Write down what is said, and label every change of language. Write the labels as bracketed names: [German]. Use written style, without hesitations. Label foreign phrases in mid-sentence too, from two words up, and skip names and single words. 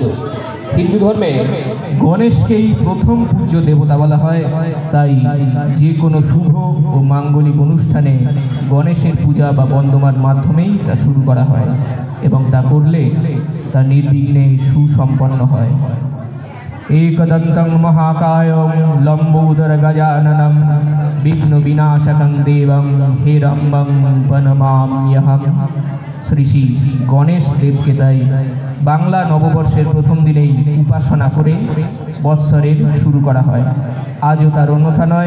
[Bangla] হিন্দু ধর্মে গণেশকেই প্রথম পূজ্য দেবতা বলা হয়, তাই যে কোনো শুভ ও মাঙ্গলিক অনুষ্ঠানে গণেশের পূজা বা বন্দনার মাধ্যমেই তা শুরু করা হয়, এবং তা করলে তা নির্বিঘ্নে সুসম্পন্ন হয়। [Sanskrit] एकदन्तं महाकायं लम्बोदर गजाननं विघ्न विनाशकं देवं हेरम्बं प्रणमाम्यहम्। [Bangla] শ্রী শ্রী গণেশ দেবকে তাই বাংলা নববর্ষের প্রথম দিনেই উপাসনা করে বৎসরের শুরু করা হয়। আজও তার অন্যথা নয়।